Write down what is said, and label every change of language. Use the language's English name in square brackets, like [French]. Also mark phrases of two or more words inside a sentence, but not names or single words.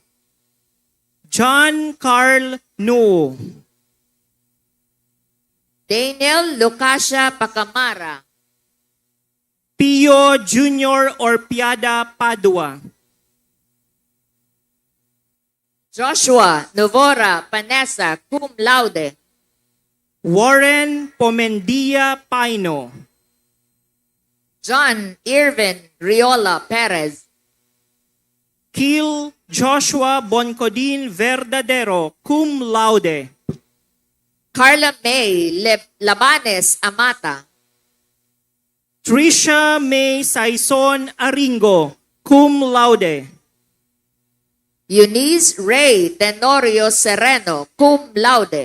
[English] John Carl No. Daniel Lucasia Pacamara. Pio Jr. Orpiada Padua. Joshua Novora Panessa [Latin] cum laude. [English] Warren Comendia Paino. John Irvin Riola Perez. Kil Joshua Boncodin Verdadero, [Latin] cum laude. [English] Carla May Labanes Amata. Tricia May Saison Aringo, [Latin] cum laude. [English] Eunice Ray Tenorio Sereno, [Latin] cum laude.